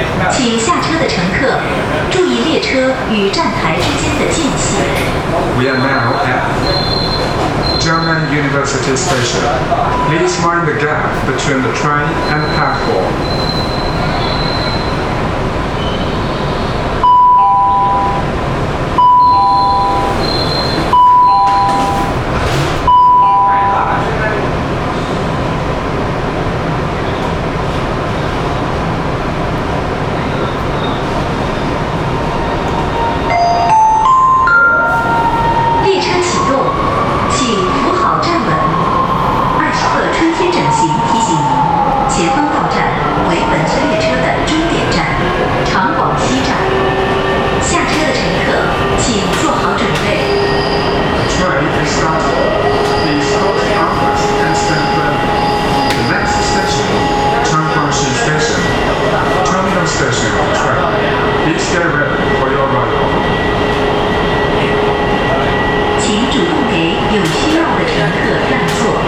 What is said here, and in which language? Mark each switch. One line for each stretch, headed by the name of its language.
Chinese: 请下车的乘客注意列车与站台之间的间隙。
English: We are now at German University Station. Please mind the gap between the train and the platform.
Chinese: 列车启动，请扶好站稳。艾斯特春天整形提醒您，前方到站为本次列车的终点站——长广西站。下车的乘客请做好准备。
English: The train is starting. Please hold the armrest and stand firmly. The next station, Changguangxi Station. Terminal station of the train. Please get ready for your arrival.
Chinese: 请主动给有需要的乘客让座。